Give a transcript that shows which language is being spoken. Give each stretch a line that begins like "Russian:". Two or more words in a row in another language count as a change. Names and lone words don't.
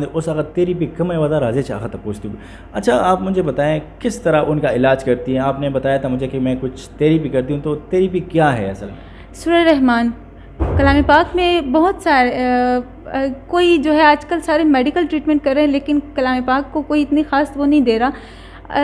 Pashto: اوس هغه تھیریپی کومه یوه ده، راځي چې هغه ته پوښتو.
Urdu: اچھا آپ مجھے بتائیں کس طرح ان کا علاج کرتی ہیں؟ آپ نے بتایا تھا مجھے کہ میں کچھ تھیریپی کرتی ہوں، تو تھیریپی کیا ہے اصل میں؟ سورہ رحمان کلام پاک میں بہت سارے کوئی جو ہے آج کل سارے
English: medical treatment
Urdu: کر رہے ہیں، لیکن کلام پاک کو کوئی اتنی خاص وہ نہیں دے رہا.